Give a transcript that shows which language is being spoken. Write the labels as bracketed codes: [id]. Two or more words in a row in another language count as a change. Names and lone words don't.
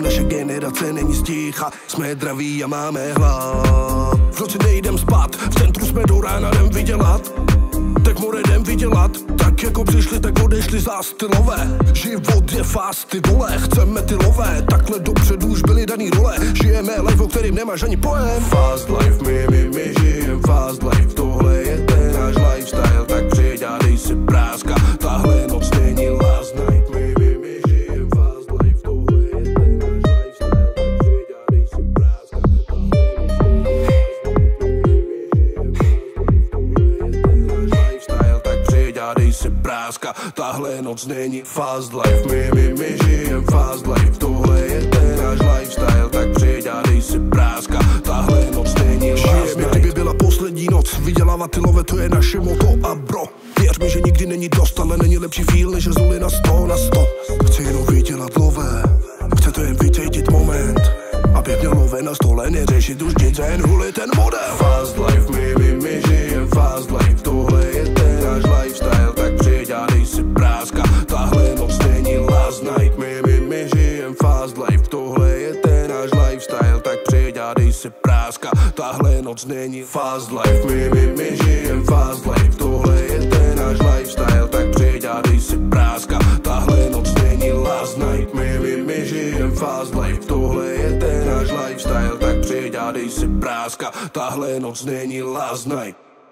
[cs] Naše generace není sticha, jsme draví a máme hlad. V noci nejdem spát, v centru jsme do rána jdem vydělat. Tak more jdem vydělat, tak jako přišli, tak odešli za stylové. Život je fast, ty vole, chceme ty lové. Takhle dopředu už byly daný role, žijeme life, o kterým nemáš ani pojem. [en] Fast life, [cs] my žijem [en] fast life, [cs] tohle je ten náš lifestyle. Tak přijď a dej si práska, tahle noc není [en] last night. [cs] My žijem [en] fast life, [cs] tohle je ten náš lifestyle. Tak přijď a dej si práska, dej si práska, tahle noc není [en] fast life. [cs] My žijem [en] fast life, [cs] tohle je ten náš lifestyle. Tak přijď a dej si práska, tahle noc není [en] last night. [cs] Žijeme, kdyby byla poslední noc, vydělávat ty love, to je naše moto a bro. Věř mi, že nikdy není dost, ale není lepší feel, než z nuly na 100 na 100. Chci jenom vydělat love, chce to jen vycítit moment. Abych měl love na stole, neřešit už nic, jen hulit ten model. [en] Fast life, [cs] my žijem [en] fast life, [cs] tohle je ten náš lifestyle. Tak přijď a dej si práska, tahle noc není [en] last night. [cs] My žijem [en] fast life, [cs] tohle je ten náš lifestyle. Tak přijď a dej si práska, tahle noc není [en] fast life. [cs] My žijem [en] fast life, [cs] tohle je ten náš lifestyle. Tak přijď a dej si práska, tahle noc není [en] last night. [cs] My žijem [en] fast life, [cs] tohle je ten náš lifestyle. Tak přijď a dej si práska, tahle noc není [en] last night.